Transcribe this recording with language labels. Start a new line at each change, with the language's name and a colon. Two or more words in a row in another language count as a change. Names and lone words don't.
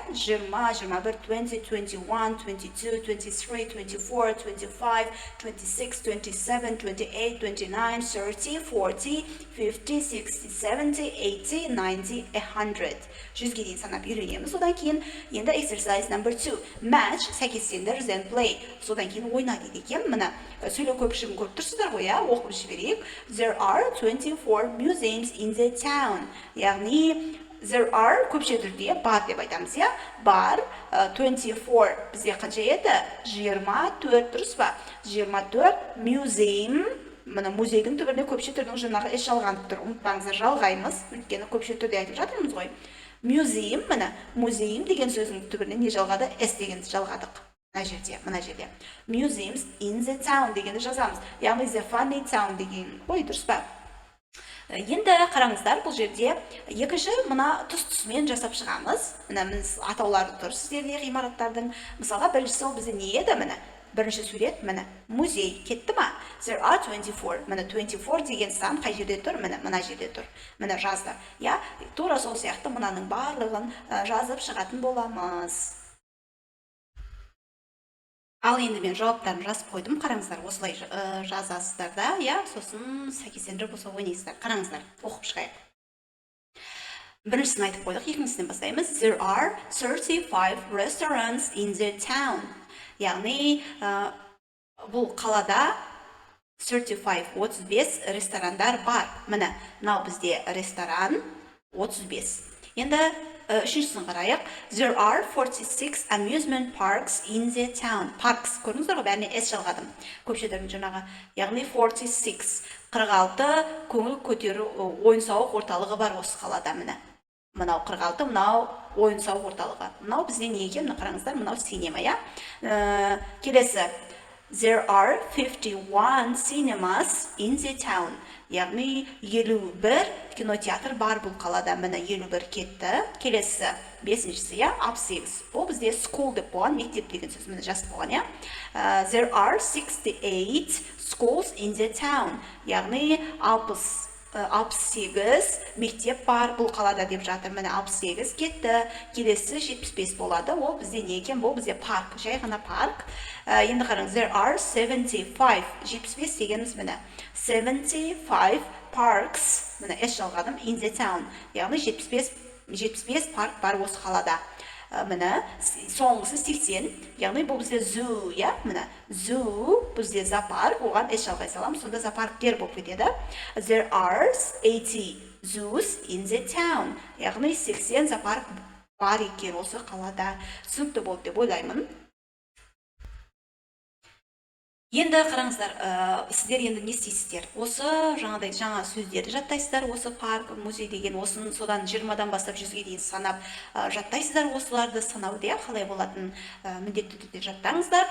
Kazakh: 20, 21, 20, 21, 22, 23, 24, 25, 26, 27, 28, 29, 30, 40, 50, 60, 70, 80, 90, 100. 100-ге дейін санап үйренеміз. Содан кейін енді
English: exercise number 2.
Kazakh: Match, сәйкестендір,
English: then play.
Kazakh: Содан кейін ойна дейді екен. Мына сөйлеу көпшілігін көріп тұрсыздар ғой, иә, оқып жіберейік.
English: There are 24 museums in the town.
Kazakh: Яғни
English: there are
Kazakh: көпше түрде бар деп айтамыз, иә. Бар 24 бізде қанша еді? 24, дұрыс па? 24 museum. Мына музейдің түбіріне көпше түрдің жаңағы эс жалғанып тұр. Ұмытпаңыздар, жалғаймыз. Өйткені көпше түрде айтып жатырмыз ғой. Museum, мына музейм деген сөздің түбіріне не жалғады? Эс деген жалғадық. Мына жерде.
English: Museums in the town
Kazakh: дегенді жазамыз. Яғни
English: the funny town
Kazakh: деген ғой, дұрыс па? Енді қараңыздар, бұл жерде екінші мына тұс-тұсымен жасап шығамыз. Мына біз атаулары тұр сіздерде ғимараттардың. Мысалға біріншісі ол бізде не еді? Міне бірінші сурет, міне музей кетті ма?
English: There are 24.
Kazakh: Міне 24 деген сан қай жерде тұр? Мына жерде тұр. Міне жазды. Я, тура сол сияқты мынаның барлығын жазып шығатын боламыз. Ал енді мен жауаптарын жазып қойдым. Қараңыздар, осылай жазасыздар да, я, сосын сәйкестендіріп осы ойнайсыздар. Қараңыздар, оқып шығайық. Біріншісін айтып қойдық, екіншісінен бастаймыз.
English: There are 35 restaurants in the town.
Kazakh: Яғни, бұл қалада 35 ресторандар бар. Міне, мынау бізде ресторан 35. Енді үшіншісін қарайық.
English: There are 46 amusement parks in the town. Parks,
Kazakh: көріңіздер ғой, бәріне S жалғадым. Көпшедердің жаңағы, яғни 46. 46 көңіл көтеру ойын-сауық орталығы бар осы қалада, міне. Мынау 46, мынау ойын-сауық орталығы. Мынау бізде не екен? Қараңыздар, мынау синема, я. Келесі.
English: There are 51 cinemas in the town.
Kazakh: Яғни 51 кинотеатр бар бұл қалада. Міне 51 кетті. Келесі 5-шісі, я, up-6. Бұл бізде school деп болған, мектеп деген сөз. Міне жазып болған, я.
English: There are 68 schools in the town.
Kazakh: Яғни 68 мектеп бар бұл қалада деп жатыр. Міне 68 кетті. Келесі 75 болады. Ол бізде не екен? Бұл бізде парк. Жай ғана парк. Енді қараңыз,
English: there are
Kazakh: 75. 75 дегеніміз міне. 75 parks. Міне S жалғадым.
English: In the town.
Kazakh: Яғни 75 парк бар осы қалада. Міне соңғысы 80. Яғни бұл бізде zoo, я? Міне zoo бізде зоопарк. Оған S жалғай саламыз. Сонда зоопарктер болып кетеді.
English: There are 80 zoos in the town.
Kazakh: Яғни 80 зоопарк бар екен осы қалада. Түсінікті болды деп ойлаймын. Енді қараңыздар, сіздер енді не істейсіздер? Осы жаңа сөздерді жаттайсыздар, осы парк, музей деген, осын содан 20-дан бастап 100-ге дейін санап жаттайсыздар, осыларды санауды, қалай болатын міндетті түрде жаттаңыздар.